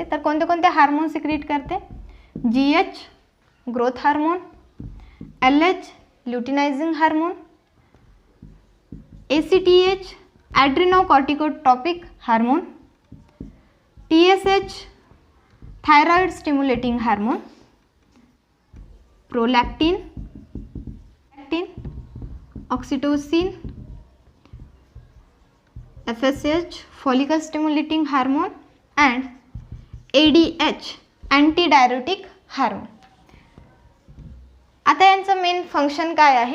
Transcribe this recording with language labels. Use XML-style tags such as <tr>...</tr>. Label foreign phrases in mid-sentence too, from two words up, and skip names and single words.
<mr>तर कोणते कोणते</mr> <en>hormone secrete</en> <mr>करते, GH</mr> <en>growth hormone,</en> <mr>LH</mr> <en>luteinizing hormone, ACTH adrenocorticotropic hormone, TSH thyroid stimulating hormone, prolactin, oxytocin, FSH follicle stimulating hormone and ADH antidiuretic hormone.</en> <mr>आता यांचं</mr> <en>main function</en> <mr>काय आहे?</mr>